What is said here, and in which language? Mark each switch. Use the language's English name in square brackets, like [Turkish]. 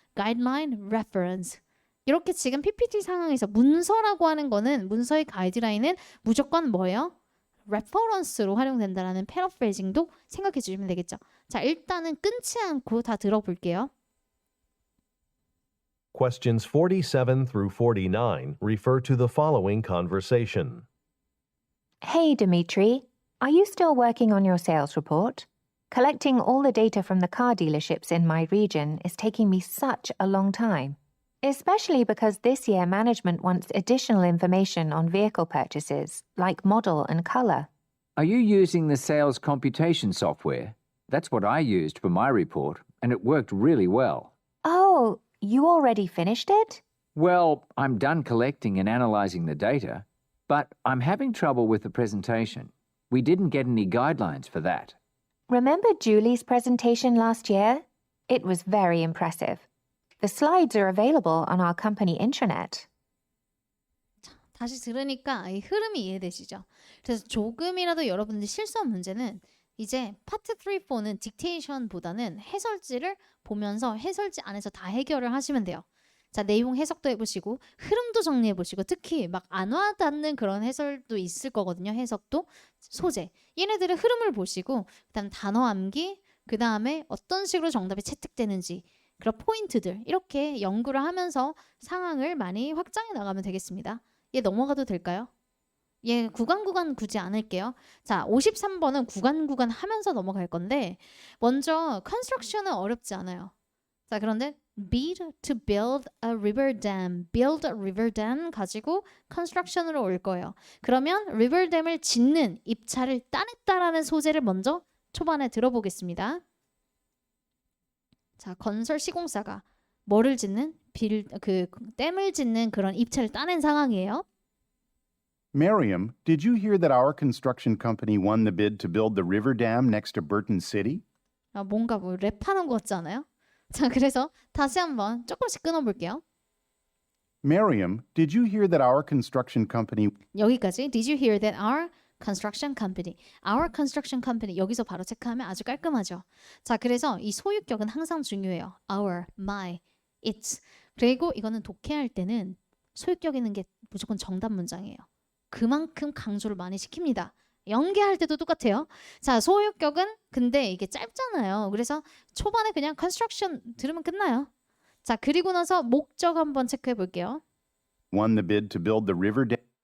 [English] Guideline Reference. [Korean] 이렇게 지금 PPT 상황에서 문서라고 하는 거는 문서의 가이드라인은 무조건 뭐예요? reference로 활용된다라는 paraphrasing도 생각해 주시면 되겠죠. 자, 일단은 끊지 않고 다 들어볼게요. [English] Questions 47 through 49 refer to the following conversation. Hey, Dimitri. Are you still working on your sales report? Collecting all the data from the car dealerships in my region is taking me such a long time, especially because this year management wants additional information on vehicle purchases, like model and color. Are you using the sales computation software? That's what I used for my report, and it worked really well. Oh, you already finished it? Well, I'm done collecting and analyzing the data, but I'm having trouble with the presentation. We didn't get any guidelines for that. Remember Julie's presentation last year? It was very impressive. The slides are available on our company intranet. [Korean] 다시 들으니까 이 흐름이 이해되시죠? 그래서 조금이라도 여러분들이 실수한 문제는 이제 파트 3, 4는 딕테이션보다는 해설지를 보면서 해설지 안에서 다 해결을 하시면 돼요. 자, 내용 해석도 해보시고 흐름도 정리해보시고 특히 막 안 와닿는 그런 해설도 있을 거거든요. 해석도 소재. 얘네들의 흐름을 보시고 그다음 단어 암기, 그 다음에 어떤 식으로 정답이 채택되는지 그런 포인트들 이렇게 연구를 하면서 상황을 많이 확장해 나가면 되겠습니다. 얘 넘어가도 될까요? 얘 구간 굳이 않을게요. 자, 53번은 구간 하면서 넘어갈 건데 먼저 construction은 어렵지 않아요. 자, 그런데 [English] to build a river dam, build a river dam [Korean] 가지고 construction으로 올 거예요. 그러면 river dam을 짓는 입찰을 따냈다라는 소재를 먼저 초반에 들어보겠습니다. 자, 건설 시공사가 뭐를 짓는 댐을 짓는 그런 입찰을 따낸 상황이에요. [English] Miriam, did you hear that our construction company won the bid to build the river dam next to Burton City? [Korean] 아, 뭔가 뭐 랩하는 것 같지 않아요? 자, 그래서 다시 한번 조금씩 끊어볼게요. [English] Miriam, did you hear that our construction company [Korean] 여기까지. [English] Did you hear that our construction company, our construction company [Korean] 여기서 바로 체크하면 아주 깔끔하죠. 자, 그래서 이 소유격은 항상 중요해요. [English] Our, my, its. [Korean] 그리고 이거는 독해할 때는 소유격 있는 게 무조건 정답 문장이에요. 그만큼 강조를 많이 시킵니다. 연계할 때도 똑같아요. 자, 소유격은 근데 이게 짧잖아요. 그래서 초반에 그냥 construction 들으면 끝나요. 자, 그리고 나서 목적 한번 체크해 볼게요. [English] won the bid to build the river dam?